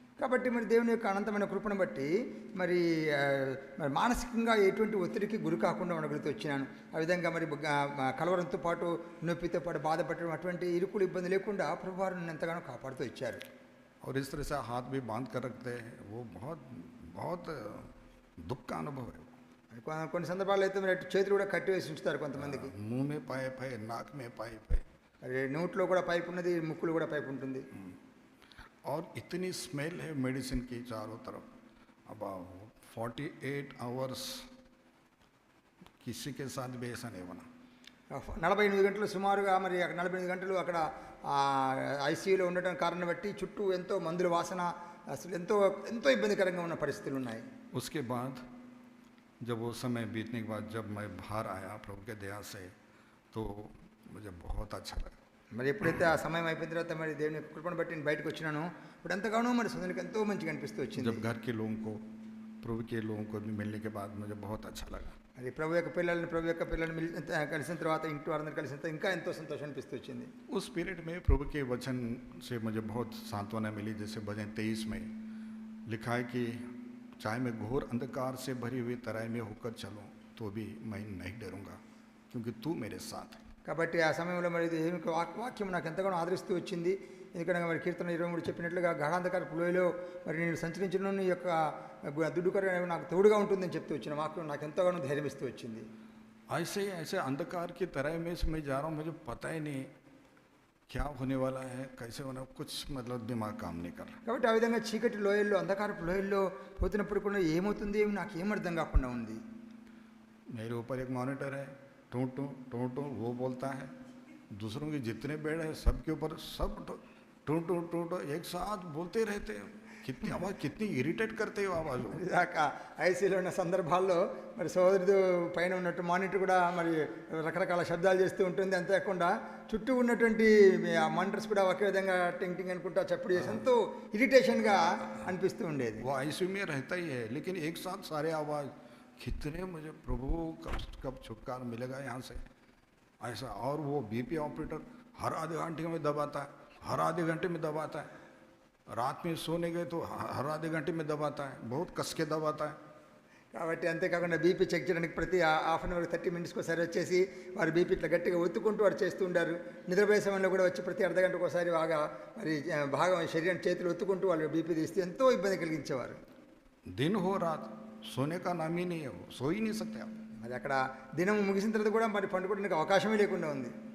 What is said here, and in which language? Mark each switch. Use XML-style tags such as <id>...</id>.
<te>కాబట్టి మరి దేవుని యొక్క అనంతమైన కృపను బట్టి మరి మరి మానసికంగా ఎటువంటి ఒత్తిడికి గురి కాకుండా ఉండగలుగుతూ వచ్చినాను. ఆ విధంగా మరి కలవరంతో పాటు నొప్పితో పాటు బాధపడడం అటువంటి ఇరుకులు ఇబ్బంది లేకుండా ప్రభువారు నన్ను ఎంతగానో కాపాడుతూ ఇచ్చారు.</te> <hi>और इस तरह से हाथ भी बांध कर रखते हैं, वो बहुत बहुत दुख का अनुभव है।</hi> <te>కొన్ని సందర్భాల్లో అయితే మరి చేతులు కూడా కట్టి వేసి ఉంచుతారు కొంతమందికి.</te> <hi>मुंह में पाइप है, नाक में पाइप है,</hi> <te>మరి నోట్లో కూడా పైప్ ఉన్నది, ముక్కులు కూడా పైప్ ఉంటుంది.</te> <hi>और इतनी स्मेल है मेडिसिन की चारों तरफ। अब 48 आवर्स किसी के साथ भी ऐसा नहीं बना।</hi> <te>48 గంటలు సుమారుగా మరి 48 గంటలు అక్కడ ఐసీయూలో ఉండటం కారణం బట్టి చుట్టూ ఎంతో మందుల వాసన, అసలు ఎంతో ఎంతో ఇబ్బందికరంగా ఉన్న పరిస్థితులు ఉన్నాయి.</te> <hi>उसके बाद जब वो समय बीतने के बाद जब मैं बाहर आया प्रभु के दया से, तो मुझे बहुत अच्छा लगा।</hi> <te>మరి ఎప్పుడైతే ఆ సమయం అయిపోయిన తర్వాత మరి దేవుని కృపను బట్టి నేను బయటకు వచ్చినాను, ఇప్పుడు ఎంతగానో మరి సొంతకి ఎంతో మంచిగా అనిపిస్తూ వచ్చింది.</te> <hi>जब घर के लोगों को, प्रभु के लोगों को भी मिलने के बाद मुझे बहुत अच्छा लगा।</hi> <te>మరి ప్రభు యొక్క పిల్లల్ని కలిసిన తర్వాత ఇంటి వారందరూ కలిసిన తర్వాత ఇంకా ఎంతో సంతోషం అనిపిస్తూ వచ్చింది.</te> <hi>उस पीरियड में प्रभु के वचन से मुझे बहुत सांत्वना मिली। जैसे भजन 23 में लिखा है कि चाहे मैं घोर अंधकार से भरी हुई तराई में होकर चलूं तो भी मैं नहीं डरूंगा, क्योंकि तू मेरे साथ है।</hi> <te>కాబట్టి ఆ సమయంలో మరి దేవుని వాక్యం నాకు ఎంతగానో ఆదరిస్తూ వచ్చింది. ఎందుకంటే మరి కీర్తన 23 చెప్పినట్లుగా గాఢాంధకార లోయలో మరి నేను సంచరించిన నీ యొక్క దుడ్డుకర నాకు తోడుగా ఉంటుందని చెప్తూ వచ్చిన వాక్యం నాకు ఎంతగానో ధైర్యం ఇస్తూ వచ్చింది.</te> <hi>ऐसे अंधकार की तराई में से मैं जा रहा हूँ, मुझे पता ही नहीं क्या होने वाला है, कैसे होना, कुछ मतलब दिमाग काम नहीं कर रहा।</hi> <te>కాబట్టి ఆ విధంగా చీకటి లోయల్లో అంధకారపు లోయల్లో పోతున్నప్పుడు కూడా ఏమవుతుంది ఏమి నాకు ఏం అర్థం కాకుండా ఉంది.</te> <hi>मेरे ऊपर एक मॉनिटर है, टू टू टू टू वो बोलता है, दूसरों के जितने बेड है सबके ऊपर सब टू टू टू टू एक साथ बोलते रहते हैं। कितनी आवाज़, कितनी इरिटेट करते हो आवाज़।</hi> <te>ఇదాకా ఐసీలో ఉన్న సందర్భాల్లో మరి సోదరుడు పైన ఉన్నట్టు మానిటర్ కూడా మరి రకరకాల శబ్దాలు చేస్తూ ఉంటుంది. అంతేకాకుండా చుట్టూ ఉన్నటువంటి ఆ మానిటర్స్ కూడా ఒకే విధంగా టింగ్ టింగ్ అనుకుంటా చప్పుడు చేసి ఎంతో ఇరిటేషన్గా అనిపిస్తూ ఉండేది.</te> <hi>वो आईसीयू में रहता ही है, लेकिन एक साथ सारे आवाज़, कितने मुझे प्रभु कब छुटकारा मिलेगा यहाँ से, ऐसा। और वो बीपी ऑपरेटर हर आधे घंटे में दबाता है, हर आधे घंटे में दबाता है, रात में सोने गए तो हर आधे घंटे में दबाता है, बहुत कस के दबाता है।</hi> <te>కాబట్టి అంతేకాకుండా బీపీ చెక్ చేయడానికి ప్రతి హాఫ్ అన్ అవర్ 30 మినిట్స్కి ఒకసారి వచ్చేసి వారు బీపీ ఇట్లా గట్టిగా ఒత్తుకుంటూ వారు చేస్తూ ఉంటారు. నిద్రపోయే సమయంలో కూడా వచ్చి ప్రతి అర్ధ గంటకు ఒకసారి బాగా మరి భాగం శరీరం చేతులు ఒత్తుకుంటూ వాళ్ళు బీపీ తీస్తే ఎంతో ఇబ్బంది కలిగించేవారు.</te> <hi>दिन हो रात सोने का नाम ही नहीं है, वो सो ही नहीं सकते आप।</hi> <te>మరి అక్కడ దినం ముగిసిన తర్వాత కూడా మరి పండుకోవడానికి అవకాశమే లేకుండా ఉంది.</te>